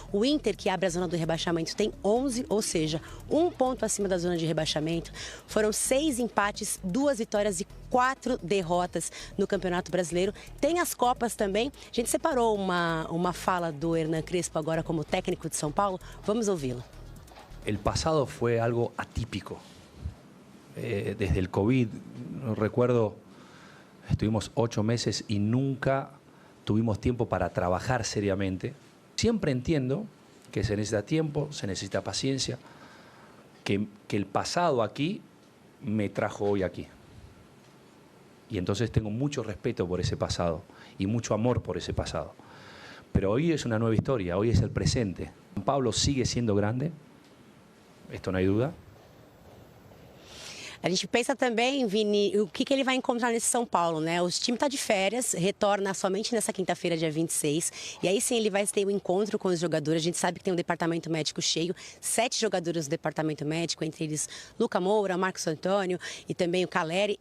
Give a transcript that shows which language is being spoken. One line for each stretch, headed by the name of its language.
Portuguese: O Inter, que abre a zona do rebaixamento, tem 11, ou seja, um ponto acima da zona de rebaixamento. Foram 6 empates, 2 vitórias e 4 derrotas no Campeonato Brasileiro. Tem as Copas também. A gente separou uma fala do Hernan Crespo agora como técnico de São Paulo. Vamos ouvi-lo.
Spanish: El pasado fue algo atípico. Desde el COVID, recuerdo, estuvimos 8 meses y nunca tuvimos tiempo para trabajar seriamente. Siempre entiendo que se necesita tiempo, se necesita paciencia, que el pasado aquí me trajo hoy aquí. Y entonces tengo mucho respeto por ese pasado y mucho amor por ese pasado. Pero hoy es una nueva historia, hoy es el presente. Pablo sigue siendo grande, esto no hay duda.
Portuguese: A gente pensa também, Vini, o que ele vai encontrar nesse São Paulo, né? O time está de férias, retorna somente nessa quinta-feira, dia 26. E aí sim ele vai ter um encontro com os jogadores. A gente sabe que tem um departamento médico cheio, 7 jogadores do departamento médico, entre eles Luca Moura, Marcos Antônio e também o Caleri.